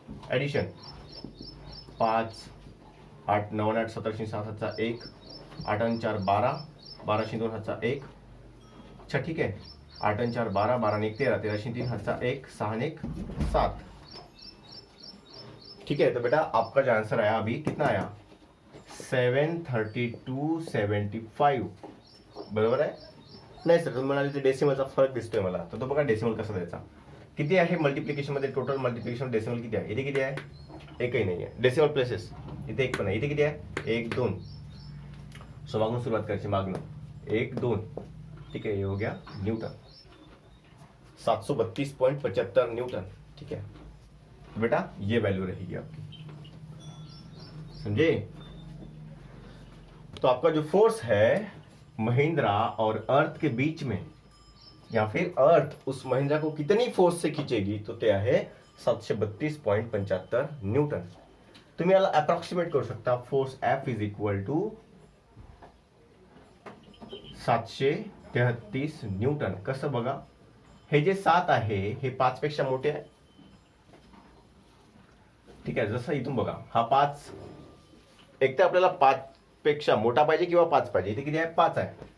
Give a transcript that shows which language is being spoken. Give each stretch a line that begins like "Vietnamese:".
Marathi: Addition 5 8 9 8 17 7 हातचा 1, 8 आणि 4 12 12 2 हातचा 1. अच्छा ठीक आहे. 8 आणि 4 12 12 आणि 1 13 13 3 हातचा 1, 6 आणि 1 7.
Hindi: ठीक है, तो बेटा आपका जो आंसर आया अभी कितना आया, 732.75.
Marathi: बरोबर आहे? नाही सर, तुम्ही म्हणाले ते डेसिमलचा फरक दिसतोय मला, तर तो बघा डेसिमल कसा द्यायचा. किती आहे मल्टिप्लिकेशन मध्ये, टोटल मल्टिप्लिकेशन डेसिमल किती आहे? इथे किती आहे? एकही नाही आहे. डेसिमल प्लेसेस इथे एक पण आहे. इथे किती आहे? 1 2. सो मागून सुरुवात करायची, मागणं 1 2.
Hindi: ठीक है, ये हो गया न्यूटन, 732.75 न्यूटन. ठीक है बेटा, ये वैल्यू रहेगी आपकी, समझे? तो आपका जो फोर्स है महिंद्रा और अर्थ के बीच में, या फिर अर्थ उस महिंद्रा को कितनी फोर्स से खींचेगी, तो
Marathi: ते आहे 732.75 न्यूटन. तुम्ही याला अप्रॉक्सिमेट करू शकता. Force F is equal to 733 Newton. कसं बघा, हे जे 7 आहे हे 5 पेक्षा मोठे आहे. ठीक आहे, जसं इथून बघा, हा 5, एक तर आपल्याला 5 पेक्षा मोठा पाहिजे किंवा 5 पाहिजे. इथे किती आहे? 5 आहे.